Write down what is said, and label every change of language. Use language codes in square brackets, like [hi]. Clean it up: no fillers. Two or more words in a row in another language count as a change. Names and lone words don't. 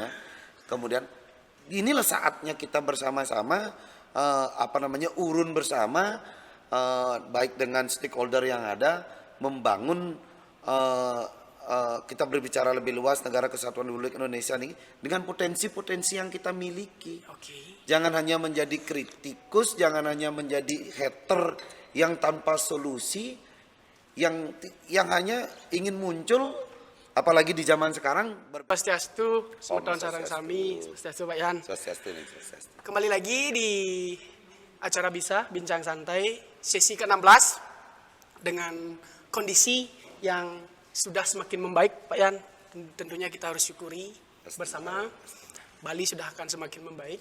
[id] Kemudian inilah saatnya kita bersama-sama urun bersama baik dengan stakeholder yang ada membangun kita berbicara lebih luas negara kesatuan Republik Indonesia nih dengan potensi-potensi yang kita miliki. Oke. Jangan hanya menjadi kritikus, jangan hanya menjadi hater yang tanpa solusi, yang hanya ingin muncul, apalagi di zaman sekarang. [ban] Swastiastu, semeton sareng sami, swastiastu Pak Yan. Swastiastu. [id] Kembali lagi di acara Bisa Bincang Santai sesi ke-16 dengan kondisi yang sudah semakin membaik Pak Yan. Tentunya kita harus syukuri bersama. Bali sudah akan semakin membaik.